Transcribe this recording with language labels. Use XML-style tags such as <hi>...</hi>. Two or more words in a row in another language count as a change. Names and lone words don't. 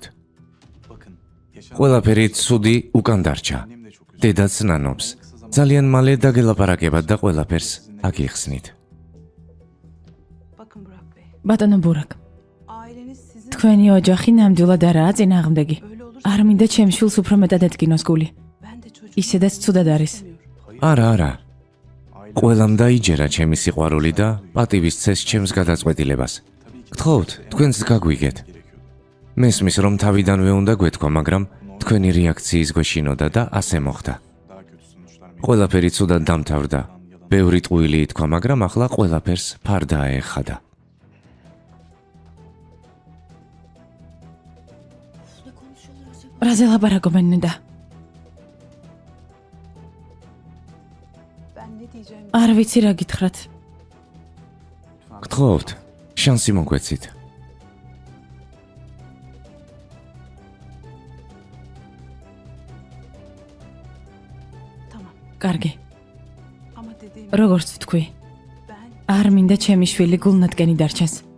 <ka>ყველაფერი ცუდი უკან დარჩა. დედაც ნანობს. ძალიან მალე დაგელაპარაკებათ და ყველაფერს აგიხსნით.</ka> <tr>Bakın Burak Bey.</tr> <ka>ბატონო ბურაკ,</ka> <tr>Aileniz sizin</tr> <ka>თქვენი ოჯახი ნამდვილად არაა წინააღმდეგი.</ka> <tr>öyle olursa</tr> <ka>არ მინდა ჩემ შვილს უფრო მეტად ეთქინოს გული.</ka> <tr>ben de çocuğum</tr> <ka>ისედაც ცუდად არის.</ka> <tr>istemiyorum.</tr> <ka>არა, არა. ყველამ დაიჯერა ჩემი სიყვარული და პატივისცეს ჩემს გადაწყვეტილებას. გთხოვთ, თქვენც გაგვიგეთ. მესმის რომ თავიდანვე უნდა გვეთქვა, მაგრამ თქვენი რეაქციის გვეშინოდა და ასე მოხდა. ყველაფერი ცუდად დამთავრდა. ბევრი ტყუილი ითქვა, მაგრამ ახლა ყველაფერს ფარდა აეხადა.</ka> <tr>Ne konuşuyorlar acaba?</tr> <ka>რაზე ლაპარაკობენ და</ka> <tr>Ben ne diyeceğim?</tr> <ka>არ ვიცი რა გითხრათ. გთხოვთ, შანსი მოგვეცით.</ka> <tr>Tamam.</tr> <ka>კარგი.</ka> <tr>Ama dediğim</tr> <ka>როგორც ვთქვი,</ka> <tr>ben</tr> <ka>არ მინდა ჩემი შვილი გულნათკენი დარჩეს.</ka>